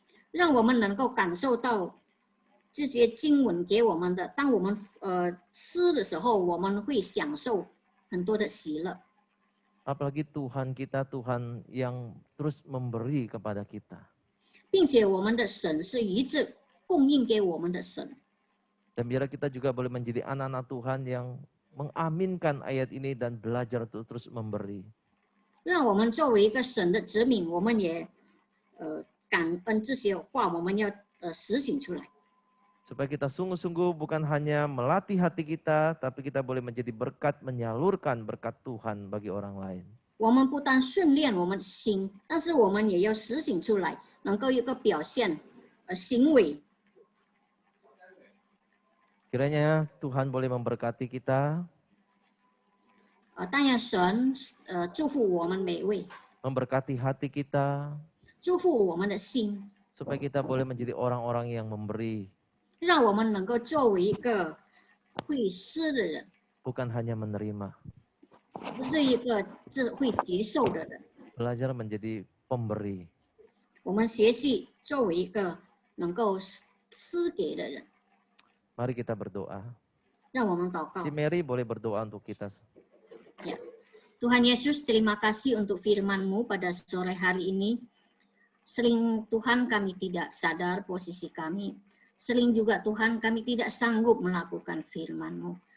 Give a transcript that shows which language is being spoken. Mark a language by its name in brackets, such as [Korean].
[Chinese] 让我们能够感受到这些经文给我们的，当我们施的时候，我们会享受很多的喜乐。 [Indonesian] Apalagi Tuhan kita, Tuhan yang terus memberi kepada kita. [Chinese] 并且我们的神是一直供应给我们的神。 [Indonesian] Dan biar kita juga boleh menjadi anak-anak Tuhan yang mengaminkan ayat ini dan belajar untuk terus memberi. [Chinese] 让我们作为一个神的子民，我们也感恩这些话，我们要实行出来。 [Indonesian] Supaya kita sungguh-sungguh bukan hanya melatih hati kita, tapi kita boleh menjadi berkat, menyalurkan berkat Tuhan bagi orang lain. [Chinese] 我们不单训练我们的心，但是我们也要实行出来，能够有一个表现行为。 [Indonesian] Kiranya Tuhan boleh memberkati kita, [Chinese] 但愿神祝福我们每位， [Indonesian] memberkati hati kita, [Chinese] 祝福我们的心， [Indonesian] supaya kita boleh menjadi orang-orang yang memberi, [Chinese] 让我们能够作为一个会施的人， [Indonesian] bukan hanya menerima. [Chinese] 不是一个会接受的人。 [Indonesian] Belajar menjadi pemberi. [Chinese] 我们学习作为一个能够施给的人。 [Indonesian] Mari kita berdoa. [Chinese] 让我们祷告 Si。 [Indonesian] Mary boleh berdoa untuk kita. Ya. Tuhan Yesus, terima kasih untuk firman-Mu pada sore hari ini. Sering Tuhan kami tidak sadar posisi kami. Sering juga Tuhan kami tidak sanggup melakukan firman-Mu.